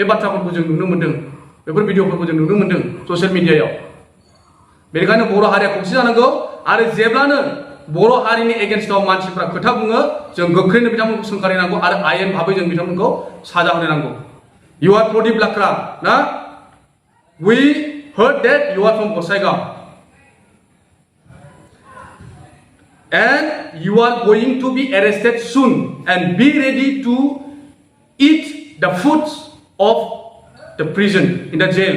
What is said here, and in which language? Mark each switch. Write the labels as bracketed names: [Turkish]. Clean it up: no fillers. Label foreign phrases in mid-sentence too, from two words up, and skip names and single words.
[Bodo] बाथ्राफोरखौ जों नुनो मोन्दों बेफोर भिडिअफोरखौ जों नुनो मोन्दों ससियेल मिडियायाव बेनिखायनो बर' हारिया खौसे जानांगौ आरो जेब्लानो बर' हारिनि एगेन्स्टआव मानसिफ्रा खोथा बुङो जों गोख्रैनो बिथांमोनखौ सोंखारिनांगौ आरो आयेन भाबै जों बिथांमोनखौ साजा होनो नांगौ [English] You are [Bodo] प्रदीप लाक्रा ना [English] We heard that you are from Gosaigaon and you are going to be arrested soon and be ready to eat the foods of the prison in the jail.